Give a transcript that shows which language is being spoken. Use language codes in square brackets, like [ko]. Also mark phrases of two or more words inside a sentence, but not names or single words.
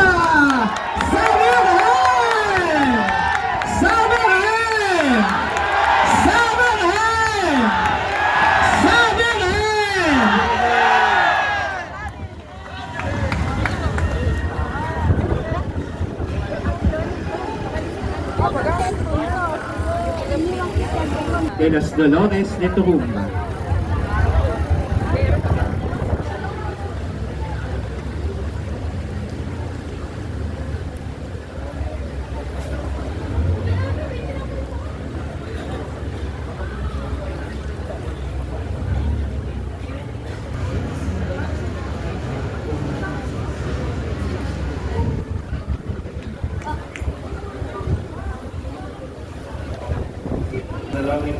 [tl] Sa Birhen! Sa Birhen! Sa Birhen! Sa Birhen! [es] De los Dolores de Toromba. [tl] Dalangin mo